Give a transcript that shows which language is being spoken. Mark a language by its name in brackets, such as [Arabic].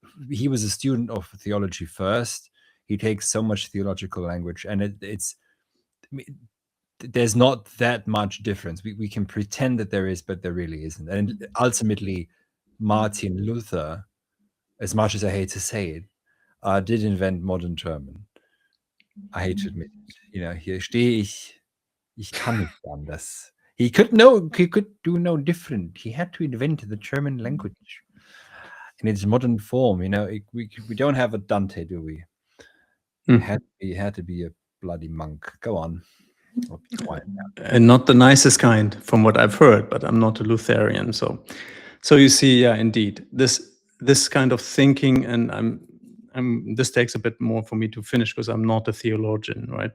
[English] He was a student of theology first. He takes so much theological language, and there's not that much difference. We can pretend that there is, but there really isn't. And ultimately, Martin Luther, as much as I hate to say it, did invent modern German. I hate to admit it. [German] Hier stehe ich kann nicht anders. [English] He could do no different. He had to invent the German language in its modern form. We don't have a Dante, do we? He had to be a bloody monk. Go on. I'll be quiet now. And not the nicest kind, from what I've heard, but I'm not a Lutheran, so you see, yeah, indeed, this kind of thinking, and this takes a bit more for me to finish because I'm not a theologian, right?